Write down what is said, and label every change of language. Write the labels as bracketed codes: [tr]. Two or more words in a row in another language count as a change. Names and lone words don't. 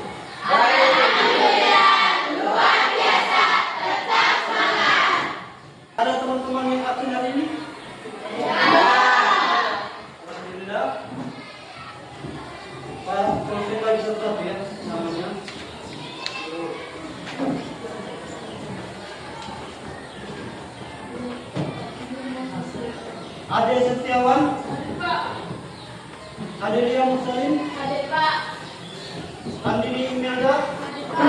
[id] Baik, alhamdulillah, luar biasa, tetap semangat. Ada teman-teman yang absen hari ini? Ya. Alhamdulillah. Pak, kalau saya lagi setelah ya, namanya. Ade Setiawan, Pak. Ade Lia Muslim, Adik Pak. Andini Imelda, Adik Pak.